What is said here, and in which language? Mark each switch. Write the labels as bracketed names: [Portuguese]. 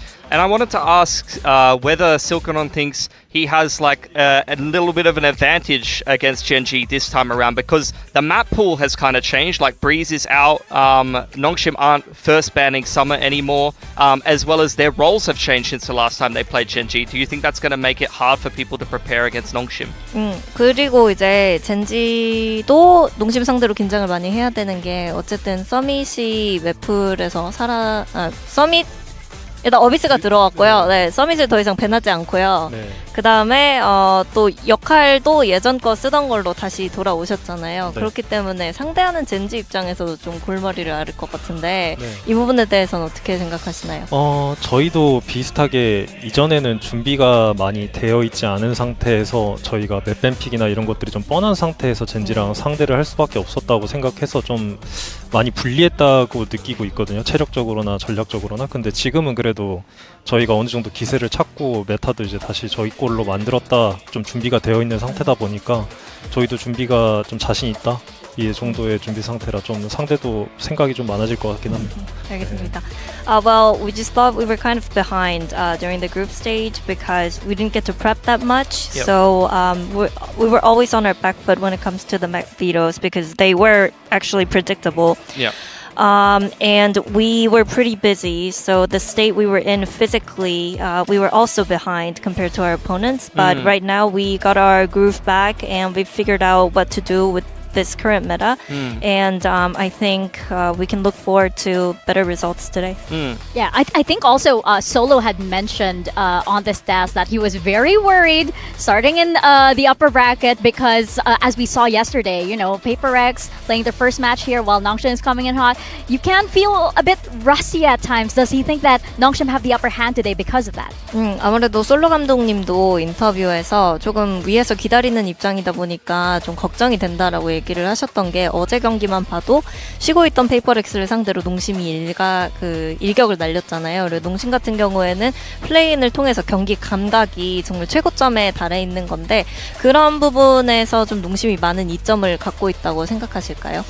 [English] And I wanted to ask whether Silkanon thinks he has like a little bit of an advantage against Genji this time around, because the map pool has kind of changed. Like Breeze is out, Nongshim aren't first banning Summer anymore, as well as their roles have changed since the last time they played Genji. Do you think that's going to make it hard for people to prepare against Nongshim? [Korean] 그리고 이제 젠지도 농심 상대로 긴장을 많이 해야 되는 게 어쨌든 서밋이 웨플에서 서밋 일단 어비스가 들어왔고요. 네, 서밋을 더 이상 배나지 않고요. 네. 그 다음에 또 역할도 예전 거 쓰던 걸로 다시 돌아오셨잖아요. 네. 그렇기 때문에 상대하는 젠지 입장에서도 좀 골머리를 앓을 것 같은데 네. 이 부분에 대해서는 어떻게 생각하시나요? 저희도 비슷하게 이전에는 준비가 많이 되어 있지 않은 상태에서 저희가 맵뱀픽이나 이런 것들이 좀 뻔한 상태에서 젠지랑 상대를 할 수밖에 없었다고 생각해서 좀 많이 불리했다고 느끼고 있거든요. 체력적으로나 전략적으로나. 근데 지금은 그래도 저희가 어느 정도 기세를 찾고 메타도 이제 다시 저희 골로 만들었다, 좀 준비가 되어 있는 상태다 보니까 저희도 준비가 좀 자신 있다, 이 정도의 준비 상태라 좀 상대도 생각이 좀 많아질 것 같긴 합니다. 알겠습니다. [English] Well, we just thought we were kind of behind during the group stage because we didn't get to prep that much. Yep. So we were always on our back foot when it comes to the mech vetoes because they were actually predictable. Yeah. And we were pretty busy, so the state we were in physically, we were also behind compared to our opponents. But right now we got our groove back and we figured out what to do with this current meta, and I think we can look forward to better results today. Yeah, I think also Solo had mentioned on this task that he was very worried starting in the upper bracket because as we saw yesterday, you know, Paper X playing their first match here while Nongshim is coming in hot. You can feel a bit rusty at times. Does he think that Nongshim have the upper hand today because of that? [Korean] 아무래도 솔로 감독님도 인터뷰에서 조금 위에서 기다리는 입장이다 보니까 좀 걱정이 된다라고 얘기를 하셨던 게 어제 경기만 봐도 쉬고 있던 페이퍼렉스를 상대로 농심이 일격을 날렸잖아요. 그리고 농심 같은 경우에는 플레이인을 통해서 경기 감각이 정말 최고점에 달해 있는 건데 그런 부분에서 좀 농심이 많은 이점을 갖고 있다고 생각하실까요?